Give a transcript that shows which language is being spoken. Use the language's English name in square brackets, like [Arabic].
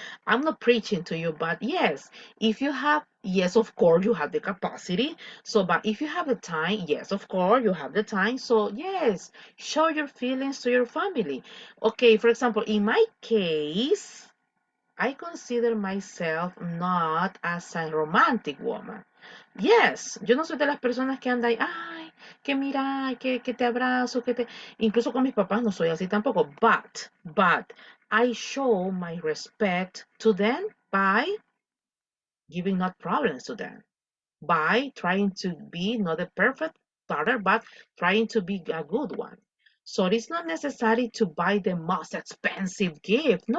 [English] I'm not preaching to you, but yes, if you have, yes, of course, you have the capacity. So, but if you have the time, yes, of course, you have the time. So, yes, show your feelings to your family. Okay, for example, in my case, I consider myself not as a romantic woman. [Spanish] Yes, yo no soy de las personas que andan ahí, ay, que mira, que te abrazo, que te... Incluso con mis papás no soy así tampoco. [English] But, I show my respect to them by giving not problems to them, by trying to be not a perfect daughter, but trying to be a good one. So it's not necessary to buy the most expensive gift.